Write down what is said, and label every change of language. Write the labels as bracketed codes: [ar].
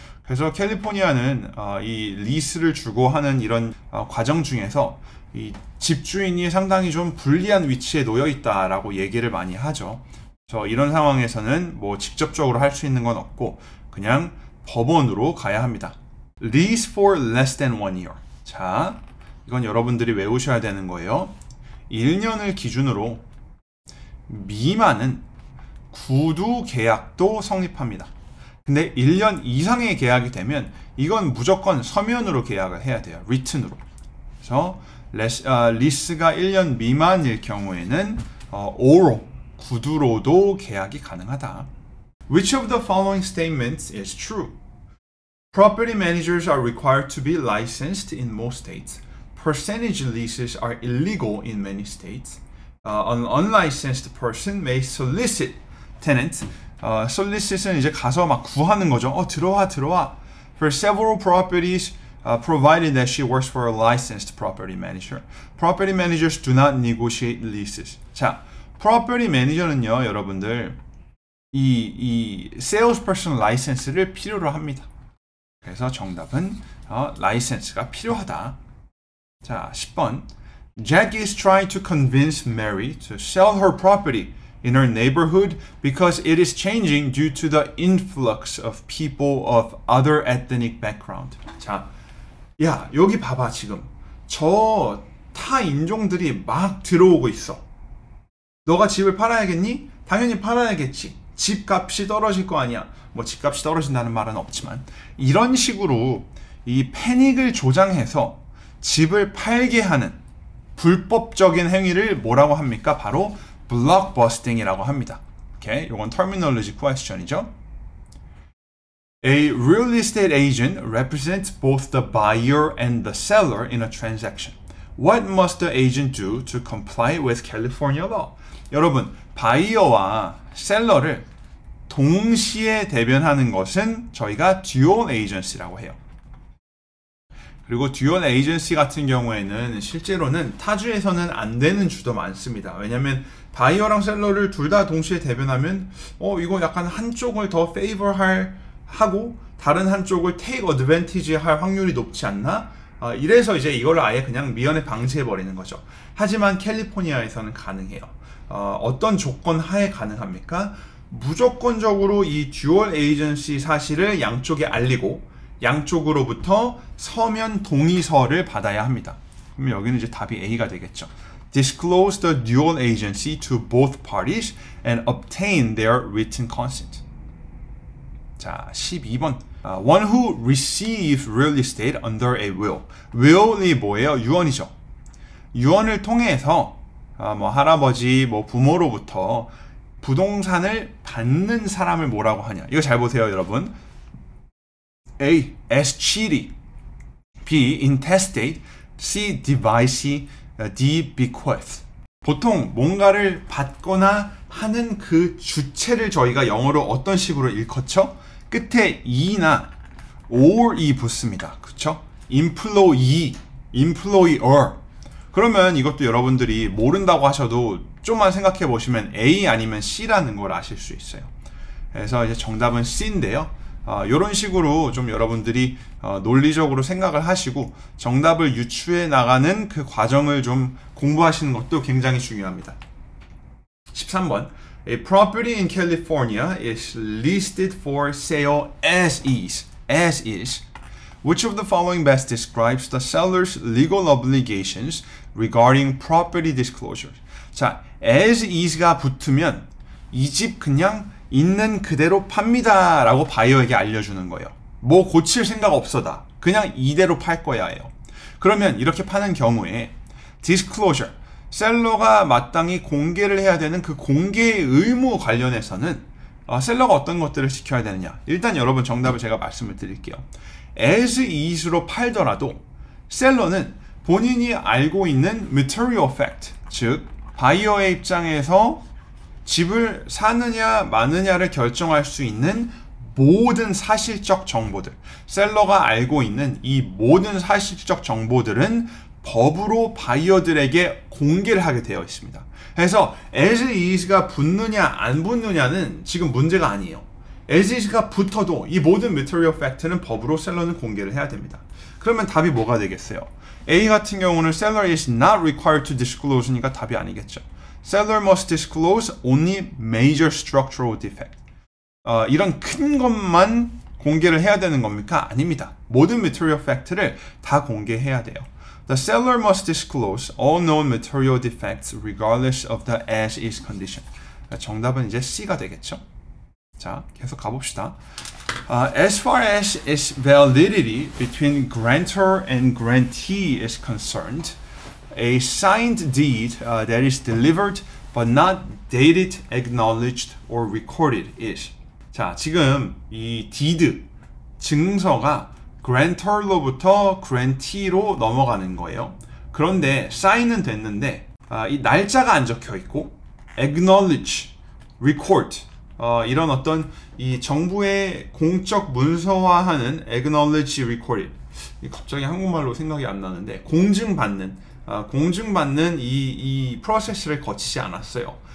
[ko] 그래서 캘리포니아는 이 리스를 주고 하는 이런 과정 중에서 이 집주인이 상당히 좀 불리한 위치에 놓여 있다라고 얘기를 많이 하죠. 그래서 이런 상황에서는 뭐 직접적으로 할 수 있는 건 없고 그냥 법원으로 가야 합니다. [en] Lease for less than 1 year. [ko] 자, 이건 여러분들이 외우셔야 되는 거예요. 1년을 기준으로 미만은 구두 계약도 성립합니다. 근데 1년 이상의 계약이 되면 이건 무조건 서면으로 계약을 해야 돼요. written으로. 그래서 리스가 1년 미만일 경우에는 oral, 구두로도 계약이 가능하다. [en] Which of the following statements is true? Property managers are required to be licensed in most states. Percentage leases are illegal in many states. An unlicensed person may solicit tenants. [ko] solicit은 이제 가서 막 구하는 거죠. 들어와. [en] For several properties, provided that she works for a licensed property manager. Property managers do not negotiate leases. [ko] 자, property manager는요, 여러분들 이 salesperson license를 필요로 합니다. 그래서 정답은 license가 필요하다. 자, 10번. [en] Jack is trying to convince Mary to sell her property in her neighborhood because it is changing due to the influx of people of other ethnic background. [ko] 자, 야, 여기 봐봐. 지금 저 타 인종들이 막 들어오고 있어. 너가 집을 팔아야겠니? 당연히 팔아야겠지. 집값이 떨어질 거 아니야. 뭐 집값이 떨어진다는 말은 없지만 이런 식으로 이 패닉을 조장해서 집을 팔게 하는 불법적인 행위를 뭐라고 합니까? 바로 blockbusting이라고 합니다. 오케이, 이건 [en] terminology question [ko] 이죠. [en] A real estate agent represents both the buyer and the seller in a transaction. What must the agent do to comply with California law? [ko] 여러분, 바이어와 셀러를 동시에 대변하는 것은 저희가 dual agency라고 해요. 그리고 dual agency 같은 경우에는 실제로는 타주에서는 안 되는 주도 많습니다. 왜냐하면 바이어랑 셀러를 둘 다 동시에 대변하면 이거 약간 한쪽을 더 favor 하고 다른 한쪽을 take advantage 할 확률이 높지 않나? 이래서 이제 이걸 아예 그냥 미연에 방치해 버리는 거죠. 하지만 캘리포니아에서는 가능해요. 어떤 조건 하에 가능합니까? 무조건적으로 이 듀얼 에이전시 사실을 양쪽에 알리고 양쪽으로부터 서면 동의서를 받아야 합니다. 그럼 여기는 이제 답이 A가 되겠죠. [en] Disclose the dual agency to both parties and obtain their written consent. [ko] 자, 12번. [en] One who receives real estate under a will. [ko] will이 뭐예요? 유언이죠. 유언을 통해서 할아버지, 부모로부터 부동산을 받는 사람을 뭐라고 하냐? 이거 잘 보세요, 여러분. A. escheaty. B. intestate. C. devise. D. bequeath. 보통 뭔가를 받거나 하는 그 주체를 저희가 영어로 어떤 식으로 일컫죠? 끝에 e나 or이 붙습니다. 그쵸? employee, employer. 그러면 이것도 여러분들이 모른다고 하셔도 좀만 생각해 보시면 A 아니면 C라는 걸 아실 수 있어요. 그래서 이제 정답은 C인데요. 이런 식으로 좀 여러분들이 논리적으로 생각을 하시고 정답을 유추해 나가는 그 과정을 좀 공부하시는 것도 굉장히 중요합니다. 13번. [en] A property in California is listed for sale as is. As is. Which of the following best describes the seller's legal obligations regarding property disclosure? [ko] 자, as is가 붙으면 이 집 그냥 있는 그대로 팝니다 라고 바이어에게 알려주는 거예요. 뭐 고칠 생각 없어다. 그냥 이대로 팔 거야예요. 그러면 이렇게 파는 경우에 disclosure, 셀러가 마땅히 공개를 해야 되는 그 공개의 의무 관련해서는 셀러가 어떤 것들을 지켜야 되느냐. 일단 여러분 정답을 제가 말씀을 드릴게요. as is로 팔더라도 셀러는 본인이 알고 있는 material fact, 즉 바이어의 입장에서 집을 사느냐 마느냐를 결정할 수 있는 모든 사실적 정보들, 셀러가 알고 있는 이 모든 사실적 정보들은 법으로 바이어들에게 공개를 하게 되어 있습니다. 그래서 as is가 붙느냐 안 붙느냐는 지금 문제가 아니에요. as is가 붙어도 이 모든 material fact는 법으로 셀러는 공개를 해야 됩니다. 그러면 답이 뭐가 되겠어요? A 같은 경우는 [en] seller is not required to disclose [ko] 니까 답이 아니겠죠. [en] Seller must disclose only major structural defect. [ko] 이런 큰 것만 공개를 해야 되는 겁니까? 아닙니다. 모든 material fact를 다 공개해야 돼요. [en] The seller must disclose all known material defects regardless of the as-is condition. [ko] 정답은 이제 C가 되겠죠. 자, 계속 가봅시다. [en] As far as its validity between grantor and grantee is concerned, a signed deed that is delivered but not dated, acknowledged, or recorded is. [ko] 자, 지금 이 deed, 증서가 grantor로부터 grantee로 넘어가는 거예요. 그런데 sign은 됐는데 이 날짜가 안 적혀 있고 acknowledge, record 이런 어떤 이 정부의 공적 문서화하는 acknowledge, recorded 갑자기 한국말로 생각이 안 나는데 공증받는 이 프로세스를 거치지 않았어요.